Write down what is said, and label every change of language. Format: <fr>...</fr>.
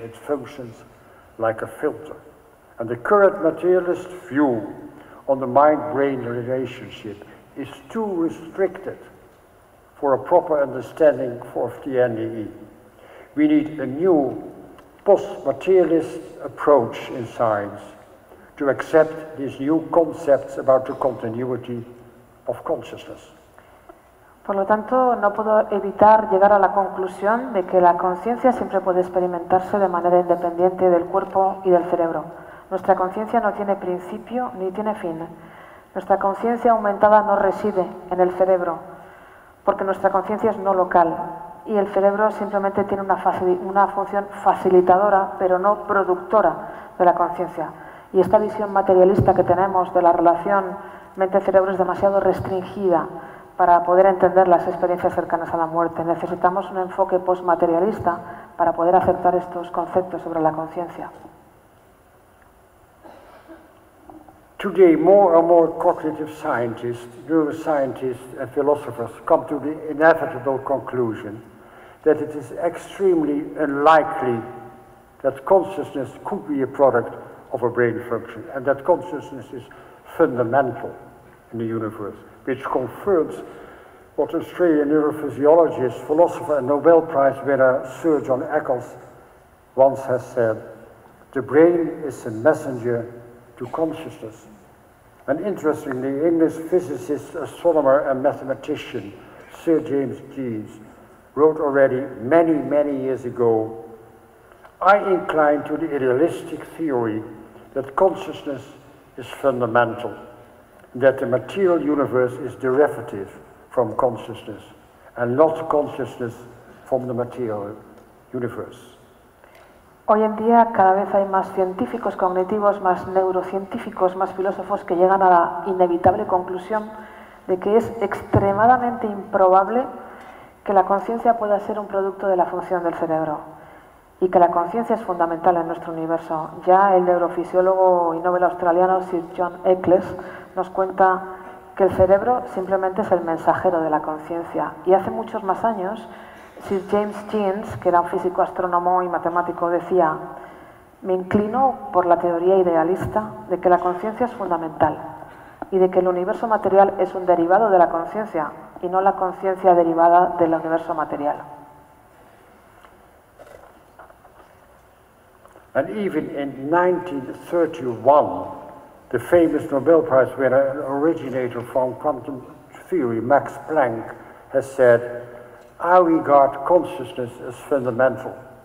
<en>It functions like a filter. And the current materialist view on the mind-brain relationship is too restricted for a proper understanding of the NDE. We need a new post-materialist approach in science to accept these new concepts about the continuity of consciousness.</en> <es>Por lo tanto, no puedo evitar llegar a la conclusión de que la conciencia siempre puede experimentarse de manera independiente del cuerpo y del cerebro. Nuestra conciencia no tiene principio ni tiene fin. Nuestra conciencia aumentada no reside en el cerebro, porque nuestra conciencia es no local y el cerebro simplemente tiene una función facilitadora, pero no productora de la conciencia. Y esta visión materialista que tenemos de la relación mente-cerebro es demasiado restringida para poder entender las experiencias cercanas a la muerte. Necesitamos un enfoque postmaterialista para poder aceptar estos conceptos sobre la conciencia.</es> <en>Today, more and more cognitive scientists, neuroscientists, and philosophers come to the inevitable conclusion that it is extremely unlikely that consciousness could be a product of a brain function, and that consciousness is fundamental in the universe, which confirms what Australian neurophysiologist, philosopher, and Nobel Prize winner Sir John Eccles once has said: the brain is a messenger to consciousness. And interestingly, English physicist, astronomer, and mathematician Sir James Jeans wrote already many, many years ago: I incline to the idealistic theory that consciousness is fundamental, that the material universe is derivative from consciousness and not consciousness from the material universe.</en> <es>Hoy en día cada vez hay más científicos cognitivos, más neurocientíficos, más filósofos que llegan a la inevitable conclusión de que es extremadamente improbable que la conciencia pueda ser un producto de la función del cerebro y que la conciencia es fundamental en nuestro universo. Ya el neurofisiólogo y Nobel australiano Sir John Eccles nos cuenta que el cerebro simplemente es el mensajero de la conciencia. Y hace muchos más años, Sir James Jeans, que era un físico, astrónomo y matemático, decía: me inclino por la teoría idealista de que la conciencia es fundamental y de que el universo material es un derivado de la conciencia y no la conciencia derivada del universo material.</es> <en>And even in 1931, the famous Nobel Prize winner and originator from quantum theory, Max Planck, has said, I regard consciousness as fundamental.</en>